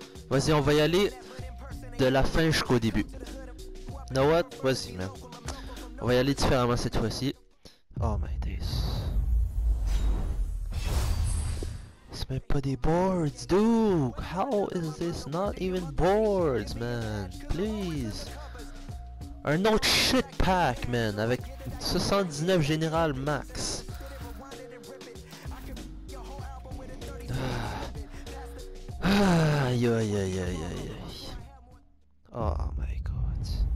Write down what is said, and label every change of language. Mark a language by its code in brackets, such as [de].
[fr] Vas-y, on va y aller de la fin jusqu'au début. [en] Know what? [fr] Vas-y, man. On va y aller différemment cette fois-ci. [en] Oh my days. [fr] C'est même pas des boards, dude! [en] How is this not even boards, man? Please! [fr] Un autre [en] shit pack, man, [fr] avec 79 général max. Aïe aïe aïe aïe aïe. [en] Oh my god.